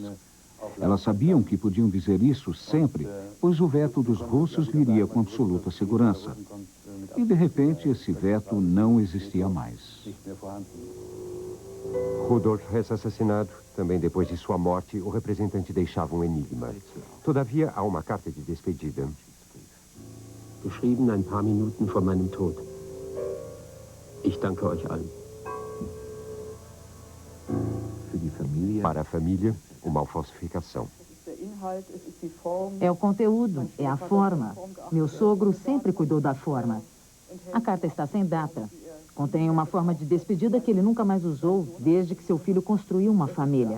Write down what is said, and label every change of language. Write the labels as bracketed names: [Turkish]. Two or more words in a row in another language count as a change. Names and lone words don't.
[Portuguese] Elas sabiam que podiam dizer isso sempre, pois o veto dos russos viria com absoluta segurança. E, de repente, esse veto não existia mais. Rudolf Hess assassinado. Também depois de sua morte, o representante deixava um enigma. Todavia, há uma carta de despedida. [German] Geschrieben ein paar Minuten vor meinem Tod. Ich danke euch allen. [Portuguese] Para a família, uma falsificação. É o conteúdo, é a forma. Meu sogro sempre cuidou da forma. A carta está sem data. Contém uma forma de despedida que ele nunca mais usou desde que seu filho construiu uma família.